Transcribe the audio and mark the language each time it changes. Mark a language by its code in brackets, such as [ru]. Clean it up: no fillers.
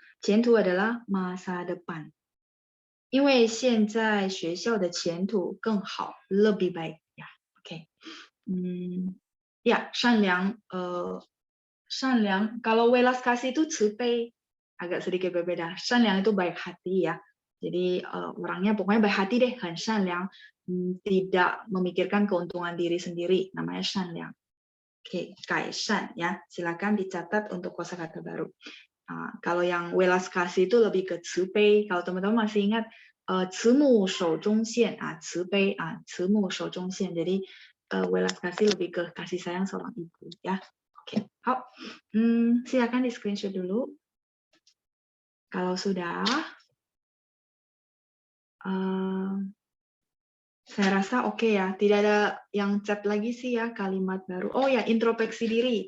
[id] 前途 adalah masa depan. [zh] 因为现在学校的前途更好, [id] lebih baik ya. Oke. Ya, 善良 善良 kalau welas kasih itu 慈悲 agak sedikit berbeda. 善良 itu baik hati ya. Jadi orangnya pokoknya baik hati deh, 很善良, tidak memikirkan keuntungan diri sendiri, namanya 善良. Oke, 改善 ya. Silakan dicatat untuk kosakata baru. Kalau yang welas kasih itu lebih ke 慈悲. Kalau teman-teman masih ingat [zh] 慈母手中线, [id] 慈悲, 慈母手中线. Jadi welas kasih lebih ke kasih sayang seorang ibu ya. Oke, hop. Silakan di screenshot dulu. Kalau sudah, saya rasa oke ya. Tidak ada yang chat lagi sih ya kalimat baru. Oh ya, introspeksi diri.